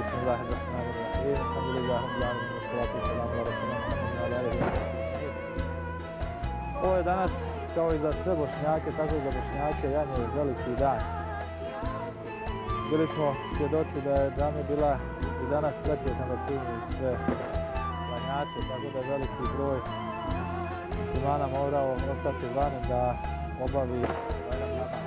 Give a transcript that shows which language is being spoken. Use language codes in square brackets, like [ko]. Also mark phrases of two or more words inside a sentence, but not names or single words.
[ar] بسم الله الرحمن الرحيم. الحمد لله رب العالمين. والصلاة والسلام على رسولنا محمد وعلى آله وصحبه. [bs] Ovo je danas, kao i za sve Bošnjake, tako i za Bošnjake, Janje veliki dan. Bili smo svjedoci da je džamija bila i danas prekretna da primi sve klanjače, tako da je veliki broj muslimana morao ostati vani da obavi Bajram namaz.